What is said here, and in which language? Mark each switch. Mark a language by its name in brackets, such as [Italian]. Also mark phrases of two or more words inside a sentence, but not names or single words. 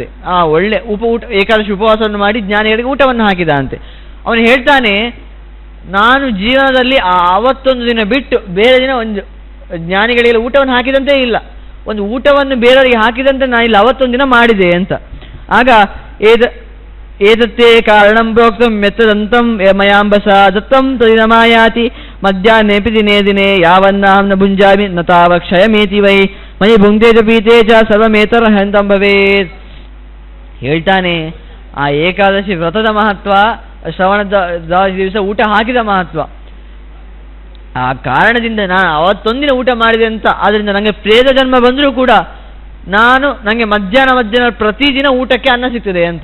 [Kannada] ಒಳ್ಳೆ ಊಟ ಏಕಾದಶಿ ಉಪವಾಸವನ್ನು ಮಾಡಿ ಜ್ಞಾನಿಗಳಿಗೆ ಊಟವನ್ನು ಹಾಕಿದ ಅಂತೆ. ಅವನು ಹೇಳ್ತಾನೆ, ನಾನು ಜೀವನದಲ್ಲಿ ಅವತ್ತೊಂದು ದಿನ ಬಿಟ್ಟು ಬೇರೆ ದಿನ ಒಂದು ಜ್ಞಾನಿಗಳಿಗೆಲ್ಲ ಊಟವನ್ನು ಹಾಕಿದಂತೆ ಇಲ್ಲ, ಒಂದು ಊಟವನ್ನು ಬೇರೆಯವರಿಗೆ ಹಾಕಿದಂತೆ ನಾನಿಲ್ಲ, ಅವತ್ತೊಂದು ದಿನ ಮಾಡಿದೆ ಅಂತ. [Sanskrit] ಆಗ ಏತತ್ತೇ ಕಾರಣಂ ಪ್ರೋಕ್ತಂ ಮೆತ್ತದಂತಂ ಮಯಾಂಬಸ ದತ್ತಂ ತದಿನಮಾಯಾತಿ ಮಧ್ಯಾಹ್ನೇಪಿ ದಿನೇ ದಿನೇ ಯಾವನ್ನಾಹಂ ನ ಭುಂಜಾಮಿ ನ ತಾವ ಕ್ಷಯಮೇತಿ ವೈ ಮಯಿ ಭುಂಕ್ತೆ ಚ ಪೀತೆ ಚ ಸರ್ವಮೇತರ್ಹಂತಂ ಭವೇತ್. [Kannada] ಹೇಳ್ತಾನೆ, ಆ ಏಕಾದಶಿ ವ್ರತದ ಮಹತ್ವ, ಶ್ರವಣದ್ವಾದಶಿ ದಿವಸ ಊಟ ಹಾಕಿದ ಮಹತ್ವ, ಆ ಕಾರಣದಿಂದ ನಾನು ಅವತ್ತೊಂದಿನ ಊಟ ಮಾಡಿದೆ ಅಂತ. ಆದ್ದರಿಂದ ನನಗೆ ಪ್ರೇತ ಜನ್ಮ ಬಂದರೂ ಕೂಡ ನನಗೆ ಮಧ್ಯಾಹ್ನ ಪ್ರತಿದಿನ ಊಟಕ್ಕೆ ಅನ್ನ ಸಿಗ್ತದೆ ಅಂತ.